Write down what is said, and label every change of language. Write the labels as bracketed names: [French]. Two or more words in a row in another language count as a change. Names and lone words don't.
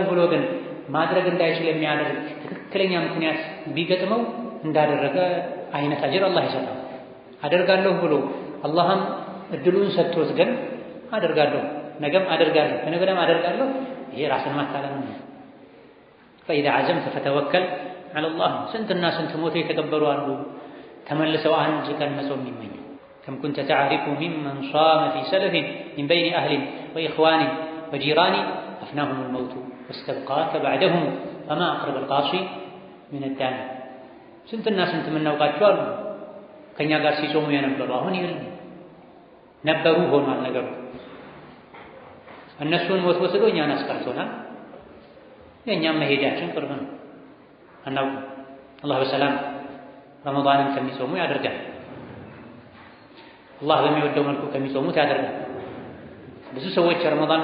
[Amharic] ብሎ ግን ማድረግ እንዳይችል የሚያደርግ ትክክለኛ ምክንያት ቢገጥመው እንዳደረገ አይነት አጅር አላህ ይሰጣል። አደርጋለሁ ብሎ አላህም እድሉን ሰጥቶት ግን አደርጋለሁ ነገም አደርጋለሁ ከነገ ወዲያም አደርጋለሁ ይሄ ራስን ማታለል ነው። [Arabic] فإذا عزمت فتوكل على الله [Amharic] ስንትና ስንት ሞቶ የተቀበሉ አሉ ተመልሰው አንድ ቀን መጾም የሚመኙ [Arabic] كم كنت تعرف ممن صام في سلف من بين أهل وإخوان وجيران أفناهم الموت واستبقاك بعدهم فما أقرب القاصي من الداني [Amharic] ስንትና ስንት የምናውቃቸው አሉ ከኛ ጋር ሲጾሙ የነበሩ አሁን ይልም ነበሩ ሆኗል ነገሩ እነሱን ሞት ወስዶ እኛን አስቀርቶናል። የእኛም መሄጃችን ቅርብ ነው አናውቅም። አላህ በሰላም ረመዳንን ከሚጾሙ ያደርጋል። አላህ በሚወደው መልኩ ከሚጾሙት ያደርጋል። ብዙ ሰዎች ረመዳን